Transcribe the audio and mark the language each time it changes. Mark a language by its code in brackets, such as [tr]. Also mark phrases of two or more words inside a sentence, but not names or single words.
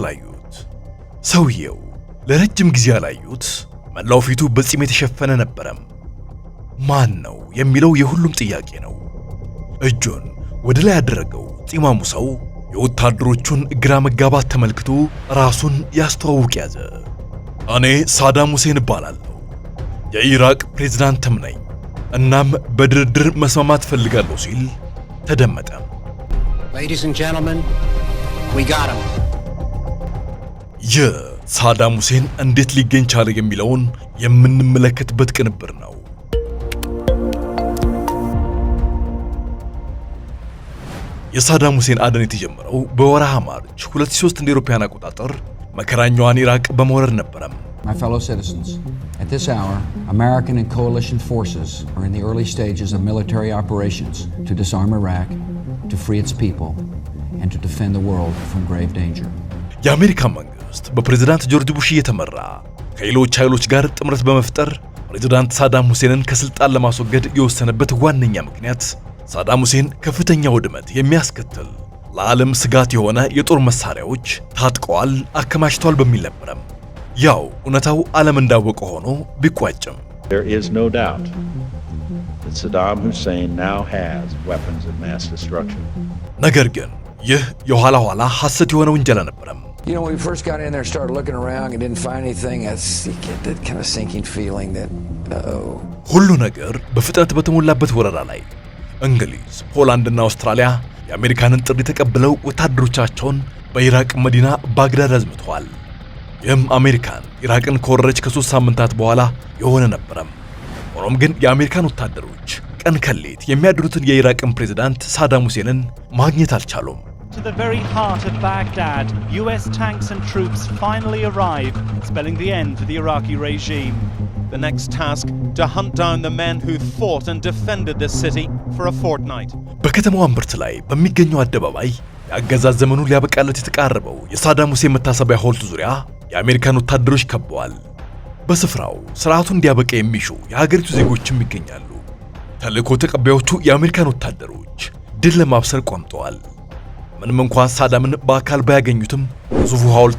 [am] አዩት። ሰውየው ለረጅም ጊዜ ያላዩት መላው ፊቱ በፂም የተሸፈነ ነበረ። ማን ነው የሚለው የሁሉም ጥያቄ ነው። እጁን ወደ ላይ ያደረገው ፂማሙ ሰው የወታደሮቹን ግራ መጋባት ተመልክቶ ራሱን ያስተዋውቅ ያዘ። እኔ ሳዳም ሁሴን እባላለሁ፣ የኢራቅ ፕሬዝዳንትም ነኝ። እናም በድርድር መስማማት ፈልጋለሁ ሲል ተደመጠ። [en] Ladies and gentlemen, we got him. [am] ሳዳም ሁሴን እንዴት ሊገኝ ቻለ የሚለውን የምንመለከትበት ቅንብር ነው። የሳዳም ሁሴን አደን የተጀመረው በወርሃ ማርች 2003 እንደ አውሮፓውያን አቆጣጠር መከራኛዋን ኢራቅ በመውረር ነበረ። [en] My fellow citizens, at this hour, American and coalition forces are in the early stages of military operations to disarm Iraq, to free its people, and to defend the world from grave danger. [am] የአሜሪካ መንግስት በፕሬዝዳንት ጆርጅ ቡሽ እየተመራ ከሌሎች ኃይሎች ጋር ጥምረት በመፍጠር ፕሬዝዳንት ሳዳም ሁሴንን ከስልጣን ለማስወገድ የወሰነበት ዋነኛ ምክንያት ሳዳም ሁሴን ከፍተኛ ውድመት የሚያስከትል ለዓለም ስጋት የሆነ የጦር መሳሪያዎች ታጥቀዋል፣ አከማችተዋል በሚል ነበረ። ያው እውነታው ዓለም እንዳወቀ ሆኖ ቢቋጭም [en] There is no doubt that Saddam Hussein now has weapons of mass destruction. [am] ነገር ግን ይህ የኋላ ኋላ ሐሰት የሆነ ውንጀላ ነበረ። [en] You know, when we first got in there, started looking around and didn't find anything, you get that kind of sinking feeling that, [am] ሁሉ ነገር በፍጥነት በተሞላበት ወረራ ላይ እንግሊዝ፣ ፖላንድና አውስትራሊያ የአሜሪካንን ጥሪ ተቀብለው ወታደሮቻቸውን በኢራቅ መዲና ባግዳድ አዝምተዋል። ይህም አሜሪካን ኢራቅን ከወረረች ከ3 ሳምንታት በኋላ የሆነ ነበረ። ሆኖም ግን የአሜሪካን ወታደሮች ቀን ከሌት የሚያድሩትን የኢራቅን ፕሬዝዳንት ሳዳም ሁሴንን ማግኘት አልቻሉም። [en] To the very heart of Baghdad, US tanks and troops finally arrive, spelling the end to the Iraqi regime. The next task, to hunt down the men who fought and defended this city for a fortnight. [am] በከተማው እምብርት ላይ በሚገኘው አደባባይ የአገዛዝ ዘመኑ ሊያበቃለት የተቃረበው የሳዳም ሁሴን መታሰቢያ ሐውልት ዙሪያ የአሜሪካን ወታደሮች ከበዋል። በስፍራው ስርዓቱን እንዲያበቃ የሚሹ የሀገሪቱ ዜጎችም ይገኛሉ። ተልእኮ ተቀባዮቹ የአሜሪካን ወታደሮች ድል ለማብሰር ቆምጠዋል። ምንም እንኳን ሳዳምን በአካል ባያገኙትም ግዙፉ ሐውልት